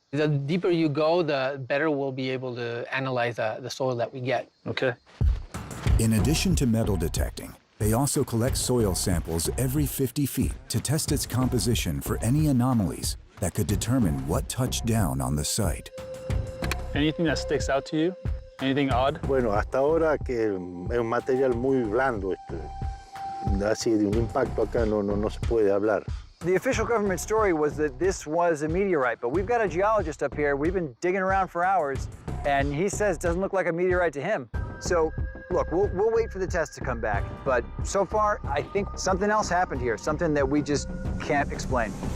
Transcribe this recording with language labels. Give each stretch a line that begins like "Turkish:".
English: The deeper you go, the better we'll be able to analyze the soil that we get. Okay. In addition to metal detecting, they also collect soil samples every 50 feet to test its composition for any anomalies that could determine what touched down on the site. Anything that sticks out to you? Anything odd?
Spanish: Bueno, hasta ahora que es un material muy blando. Así de un impacto acá no se puede hablar.
English: The official government story was that this was a meteorite, but we've got a geologist up here. We've been digging around for hours, and he says it doesn't look like a meteorite to him. So, look, we'll wait for the test to come back. But so far, I think something else happened here, something that we just can't explain.